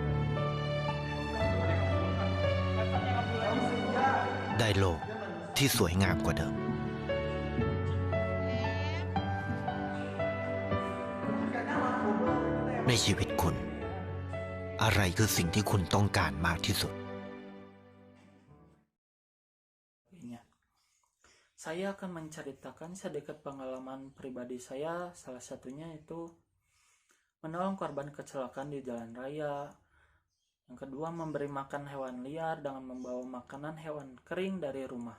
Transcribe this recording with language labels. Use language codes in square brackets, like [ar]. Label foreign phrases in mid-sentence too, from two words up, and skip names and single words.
[th] ได้โลกที่สวยงามกว่าเดิม ในชีวิตคุณ อะไรคือสิ่งที่คุณต้องการมากที่สุด [id] Saya akan menceritakan sedikit pengalaman pribadi saya. Salah satunya itu menolong korban kecelakaan di jalan raya. Yang kedua, memberi makan hewan liar dengan membawa makanan hewan kering dari rumah.